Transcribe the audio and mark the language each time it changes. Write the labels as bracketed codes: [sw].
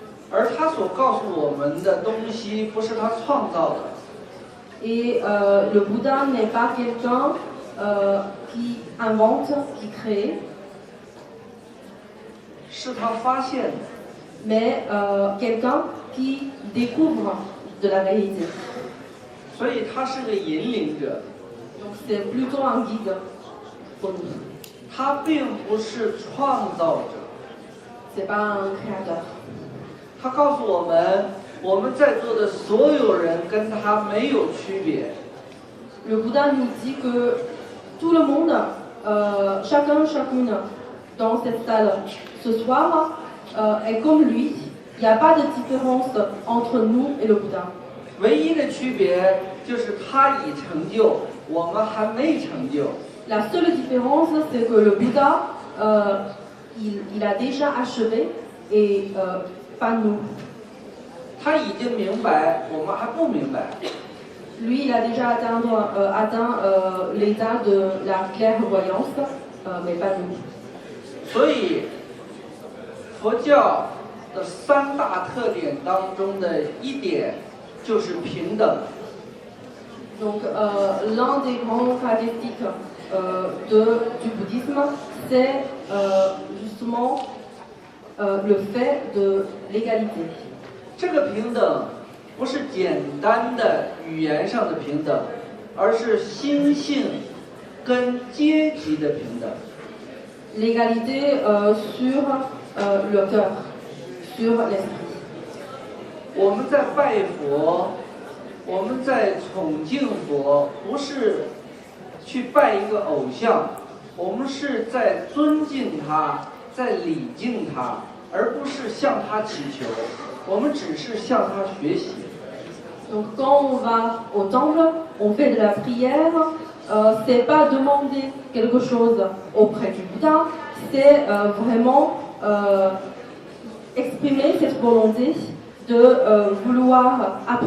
[zh] 而他所告诉我们的东西不是他创造的。 [fr] Et le Bouddha n'est pas quelqu'un qui invente, qui crée. [zh] 是他发现的。 [fr] Mais quelqu'un qui découvre de la vérité. [zh] 所以他是个引领者。 [fr] Donc c'est plutôt un guide pour nous. [zh] 他并不是创造者。 [fr] C'est pas un créateur. [zh] 他告诉我们，我们在座的所有人跟他没有区别。 [fr] Le Bouddha nous dit que tout le monde, chacun, chacune dans cette salle ce soir est comme lui. Il n'y a pas de différence entre nous et le Bouddha. [zh] 唯一的区别就是他已成就，我们还没成就。 [fr] La seule différence, c'est que le Bouddha, il a déjà achevé et pas nous. [zh] 他已经明白，我们还不明白。 [fr] Lui, il a déjà atteint l'état de la clairvoyance, mais pas nous. [zh] 所以，佛教的三大特点当中的一点就是平等。 [fr] Donc, l'un des grands caractéristiques du bouddhisme, c'est justement le fait de l'égalité. [zh] 这个平等不是简单的语言上的平等，而是心性跟阶级的平等。 [fr] L'égalité sur le cœur, sur l'esprit. [zh] 我们在拜佛，我们在崇敬佛，不是去拜一个偶像，我们是在尊敬他，在礼敬他，而不是向他祈求。我们只是向他学习。 [fr] Donc quand on va au temple, on fait de la prière, c'est pas demander quelque chose auprès du Bouddha, c'est vraiment exprimer cette volonté de vouloir apprendre auprès de lui.